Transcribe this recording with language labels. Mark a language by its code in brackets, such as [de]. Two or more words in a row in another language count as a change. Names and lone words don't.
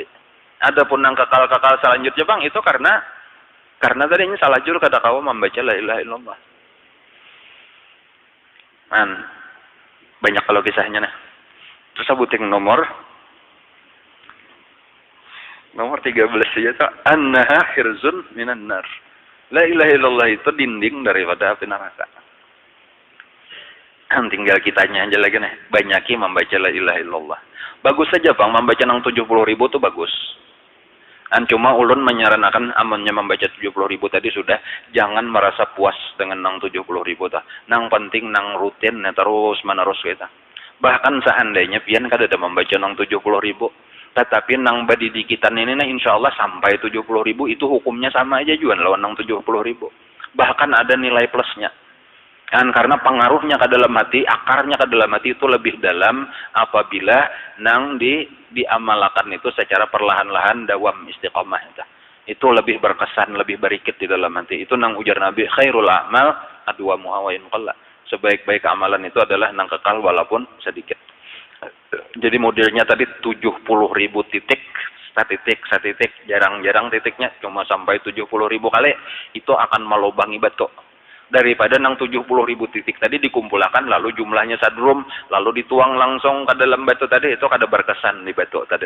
[bjn] Adapun nang kekal selanjutnya bang itu karena tadinya salah jur kada kawa membaca [ar] la ilaha illallah. [bjn] Banyak kalau kisahnya nah. Terus sebutin nomor 13 saja tuh [ar] annaha hirzun minan nar. La ilaha illallah [id] itu dinding daripada api neraka. [bjn] Tinggal kitanya aja lagi nih, banyaki membaca [ar] la ilaha illallah. [bjn] Bagus saja bang, membaca nang 70.000 tuh bagus. Cuma ulun menyarankan amannya membaca 70.000 tadi sudah, jangan merasa puas dengan nang 70.000 tah. Nang penting nang rutin terus menerus kita. Bahkan seandainya pian kada ada membaca nang 70.000, tetapi nang badi dikitan ini nah insyaallah sampai 70.000 itu hukumnya sama aja juga lawan nang 70.000. [id] Bahkan ada nilai plusnya. [bjn] Karena pengaruhnya ke dalam hati, akarnya ke dalam hati itu lebih dalam apabila nang diamalkan itu secara perlahan-lahan dawam istiqomah itu lebih berkesan, lebih berikit di dalam hati. Itu nang ujar Nabi [ar] khairul a'mal adwamuha wa in qalla. [bjn] Sebaik-baik amalan itu adalah nang kekal walaupun sedikit. Jadi modelnya tadi 70.000 titik, satitik, jarang-jarang titiknya cuma sampai 70.000 kali itu akan melubangi batu. Daripada nang 70.000 titik tadi dikumpulkan lalu jumlahnya sadrum lalu dituang langsung ke dalam batu tadi itu kada berkesan di batu tadi.